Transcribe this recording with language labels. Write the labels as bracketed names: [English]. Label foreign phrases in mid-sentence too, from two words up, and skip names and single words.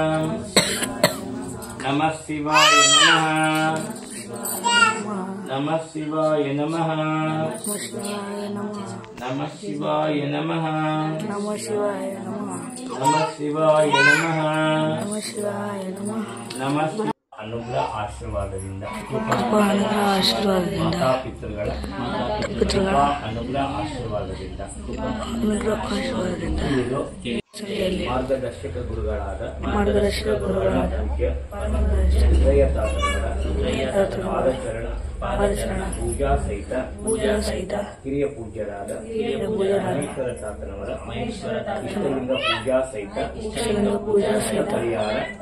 [Sanskrit] नमः शिवाय नमः. नमः शिवाय नमः. नमः शिवाय नमः. नमः शिवाय नमः. [Kannada] ನಮಃ ಅನುಗ್ರಹ ಆಶೀರ್ವಾದದಿಂದ ಮಾತಾಪಿತೃಗಳ ಅನುಗ್ರಹ ಆಶೀರ್ವಾದದಿಂದ ಮಾರ್ಗದರ್ಶಕ ಗುರುಗಳಾದ ಪಾದಚರಣ ಪೂಜಾ ಸಹಿತ ಹಿರಿಯ ಪೂಜ್ಯರಾದ ಮಹೇಶ್ವರ ತಾತನವರ ಇಷ್ಟಲಿಂಗ ಪೂಜಾ ಸಹಿತ ಪರಿಹಾರ